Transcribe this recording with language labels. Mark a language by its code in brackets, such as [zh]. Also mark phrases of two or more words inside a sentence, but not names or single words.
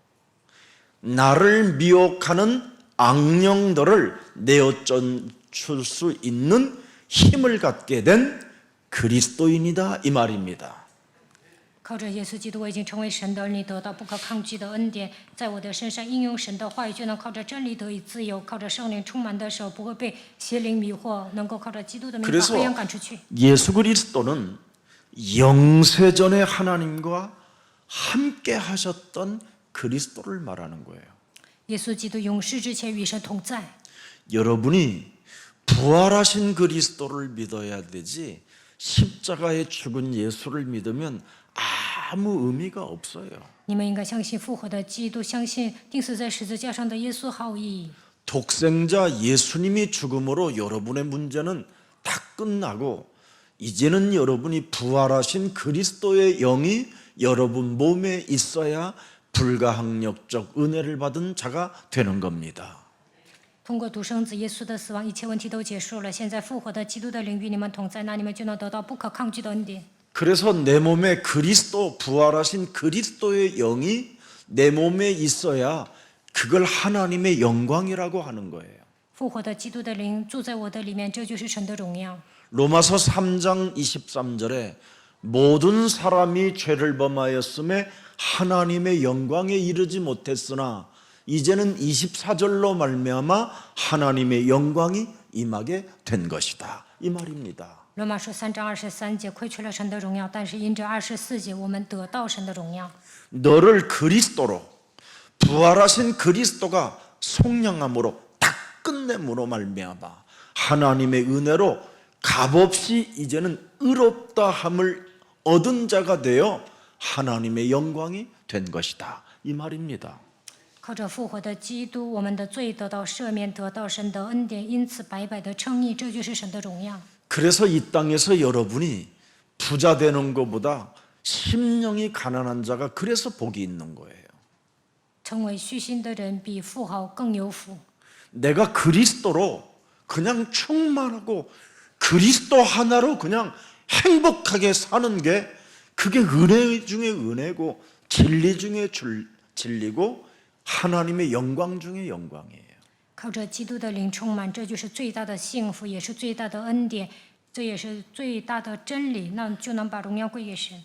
[ko] 나를 미혹하는 악령들을 내어쫓을 수 있는 힘을 갖게 된 그리스도인이다 이 말입니다. [zh] 靠着耶稣基督，我已经成为神的儿女，得到不可抗拒的恩典，在我的身上应用神的话语，就能靠着真理得以自由，靠着圣灵充满的手，不会被邪灵迷惑，能够靠着基督的名把 [ko] 그래서 [zh] 黑暗赶出去。 [ko] 예수 그리스도는 영세전에 하나님과 함께 하셨던 그리스도를 말하는 거예요. [zh] 耶稣基督永世之前与神同在。 [ko] 여러분이 부활하신 그리스도를 믿어야 되지 십자가에 죽은 예수를 믿으면 아무 의미가 없어요. [zh] 你们应该相信复活的基督，相信钉死在十字架上的耶稣毫无意义。 [ko] 독생자 예수님이 죽음으로 여러분의 문제는 다 끝나고 이제는 여러분이 부활하신 그리스도의 영이 여러분 몸에 있어야 불가항력적 은혜를 받은 자가 되는 겁니다. [zh] 通过独生子耶稣的死亡，一切问题都结束了。现在复活的基督的领域，你们同在，那你们就能得到不可抗拒的恩典。 [ko] 그래서 내 몸에 그리스도 부활하신 그리스도의 영이 내 몸에 있어야 그걸 하나님의 영광이라고 하는 거예요. [zh] 复活的基督的灵住在我的里面，这就是神的荣耀。 [ko] 로마서 3장 23절에 모든 사람이 죄를 범하였음에 하나님의 영광에 이르지 못했으나 이제는 24절로 말미암아 하나님의 영광이 임하게 된 것이다 이 말입니다. [zh] 罗马书3章23节，亏缺了神的荣耀，但是因着24节，我们得到神的荣耀。 [ko] 너를 그리스도로 부활하신 그리스도가 속량함으로 다 끝냄으로 말미암아 하나님의 은혜로 값없이 이제는 의롭다함을 얻은 자가 되어 하나님의 영광이 된 것이다 이 말입니다. [zh] 靠着复活的基督，我们的罪得到赦免，得到神的恩典，因此白白的称义，这就是神的荣耀。 [ko] 그래서 이 땅에서 여러분이 부자 되는 것보다 심령이 가난한 자가 그래서 복이 있는 거예요. [zh] 成为虚心的人比富豪更有福。 [ko] 내가 그리스도로 그냥 충만하고 그리스도 하나로 그냥 행복하게 사는 게 그게 은혜 중에 은혜고 진리 중에 진리고 하나님의 영광 중에 영광이에요. [zh] 靠着基督的灵充满，这就是最大的幸福，也是最大的恩典，这也是最大的真理，那就能把荣耀归给神。